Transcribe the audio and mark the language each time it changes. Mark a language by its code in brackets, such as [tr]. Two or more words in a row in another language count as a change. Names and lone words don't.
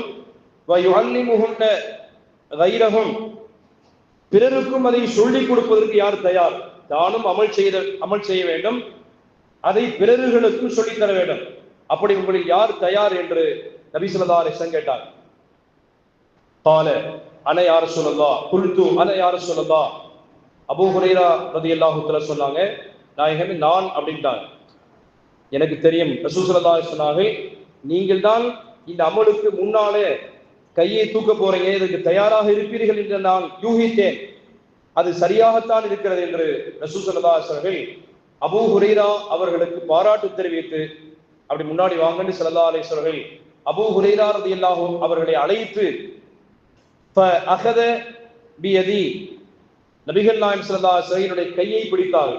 [ar] ويعلمهن غيرهم, [ta] பிறருக்கும் அதை சொல்லிக் கொடுப்பதற்கு யார் தயார்? தானும் அமல் செய்ய வேண்டும், அதை பிறர்களுக்கும் சொல்லித் தர வேண்டும். அப்படி உங்களில் யார் தயார் என்று [ar] نبي صلى الله عليه وسلم [ta] கேட்டார். [ar] قال انا يا رسول الله قلت انا يا رسول الله. [ta] அபூ ஹுரைரா [ar] رضي الله تعالى [ta] சொன்னாங்க, நாயகமே நான் அப்படின்ட்டாங்க. எனக்கு தெரியும் [ar] رسول صلى الله عليه وسلم [ta] சொன்னார்கள், நீங்கள் தான் இந்த அமலுக்கு முன்னாலே கையை தூக்க போறீங்க, இதுக்கு தயாராக இருப்பீர்கள் என்று நான் யூகித்தேன். அது சரியாகத்தான் இருக்கிறது என்று [ar] رسول صلى الله عليه وسلم [ta] அபூ ஹுரைரா அவர்களுக்கு பாராட்டு தெரிவித்து அப்படி முன்னாடி வாங்கன்னு [ar] صلى الله عليه وسلم [ta] அபூ ஹுரைரா ரலியல்லாஹு அவர்களை அழைத்து [ar] فأخذ بيدي, [ta] நபிகள் நாயகம் [ar] صلى الله عليه وسلم [ta] என்னுடைய கையை பிடித்தார்கள்.